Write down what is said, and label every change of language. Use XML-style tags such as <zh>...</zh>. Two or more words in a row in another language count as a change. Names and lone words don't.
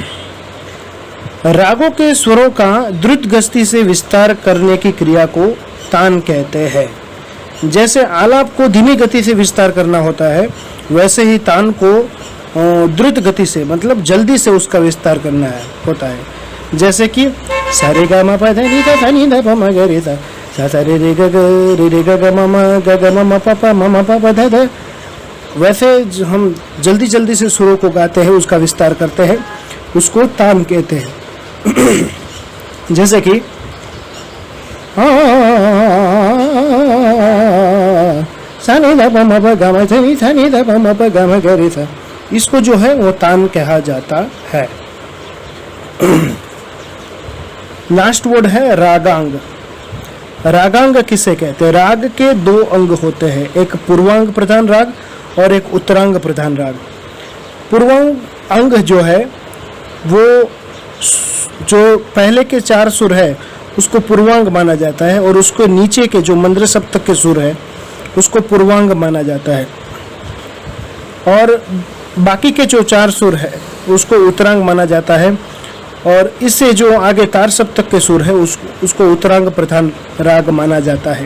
<hi>रागों के स्वरों का द्रुत गति से विस्तार करने की क्रिया को तान कहते हैं। जैसे आलाप को धीमी गति से विस्तार करना होता है, वैसे ही तान को द्रुत गति से मतलब जल्दी से उसका विस्तार करना होता है। जैसे कि सारे गा मा पा धा नी धा नी धा प म ग रे सा सा रे रे ग ग म म ग ग म म प प म म प प ध ध। वैसे हम जल्दी जल्दी से सुरों को गाते हैं, उसका विस्तार करते हैं, उसको तान कहते हैं। जैसे कि सा नी धा प म प ग म ध नी सा नी धा प म प ग म ग रे सा, इसको जो है वो तान कहा जाता है।</hi> <en>last word</en> <hi>है रागांग। रागांग किसे कहते हैं? राग के दो अंग होते हैं, एक पूर्वांग प्रधान राग और एक उत्तरांग प्रधान राग। पूर्वांग अंग जो है वो जो पहले के 4 सुर है उसको पूर्वांग माना जाता है, और उसको नीचे के जो मंद्र सप्तक के सुर है उसको पूर्वांग माना जाता है, और बाकी के जो 4 सुर है उसको उत्तरांग माना जाता है, और इससे जो आगे तार सप्तक के सुर है उसको उत्तरांग प्रधान राग माना जाता है।</hi>